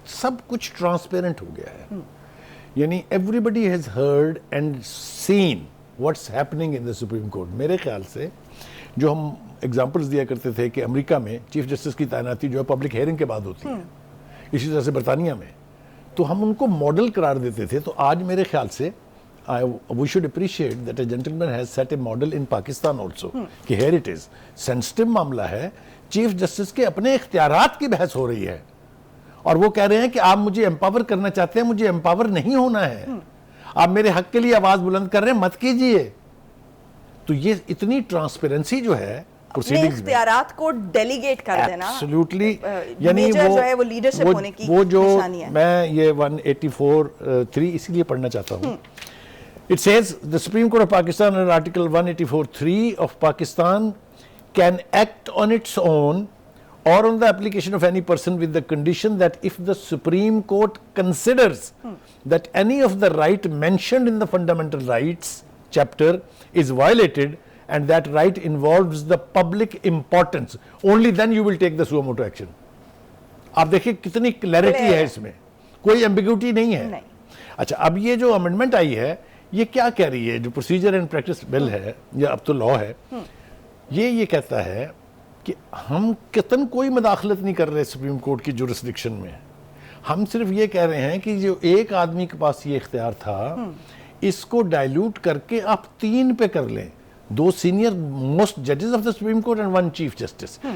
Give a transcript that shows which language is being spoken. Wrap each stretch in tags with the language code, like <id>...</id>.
<ur>سب کچھ ٹرانسپیرنٹ ہو گیا ہے. یعنی</ur> <en>Everybody has heard and seen what's happening in the Supreme Court.</en> <ur>میرے خیال سے جو ہم ایگزامپلز دیا کرتے تھے کہ امریکہ میں چیف جسٹس کی تعیناتی جو ہے پبلک ہیئرنگ کے بعد ہوتی ہے، اسی طرح سے برطانیہ میں، تو ہم ان کو ماڈل قرار دیتے تھے. تو آج میرے خیال سے</ur> <en>we should appreciate that a gentleman has set a model in Pakistan also کہ here it is.</en> <ur>سینسٹیو معاملہ ہے، چیف جسٹس کے اپنے اختیارات کی بحث ہو رہی ہے اور وہ کہہ رہے ہیں کہ آپ مجھے امپاور کرنا چاہتے ہیں، مجھے امپاور نہیں ہونا ہے، آپ میرے حق کے لیے آواز بلند کر رہے ہیں، مت کیجئے. تو یہ اتنی ٹرانسپیرنسی جو ہے اپنے اختیارات کو ڈیلیگیٹ کر دینا ایبسلیوٹلی، یعنی وہ لیڈرشپ ہونے کی نشانی ہے. میں یہ 184(3) اسی لیے پڑھنا چاہتا ہوں.</ur> <en>It says the Supreme Court of Pakistan under Article 184(3) of Pakistan can act on its own or on the application of any person with the condition that if the Supreme Court considers that any of the right mentioned in the Fundamental Rights chapter is violated and that right involves the public importance, only then you will take the suo motu action.</en> <ur>آپ دیکھیں کتنی clarity ہے اس میں، کوئی ambiguity نہیں ہے. اچھا اب یہ جو امینڈمنٹ آئی ہے یہ کیا کہہ رہی ہے جو پروسیجر اینڈ پریکٹس بل ہے یا اب تو لا ہے، یہ کہتا ہے کہ ہم قطعاً کوئی مداخلت نہیں کر رہے سپریم کورٹ کی جورسڈکشن میں، ہم صرف یہ کہہ رہے ہیں کہ جو ایک آدمی کے پاس یہ اختیار تھا اس کو ڈائلیوٹ کر کے آپ 3 پہ کر لیں،</ur> <en>2 senior most ججز of the supreme court and 1 chief justice.</en>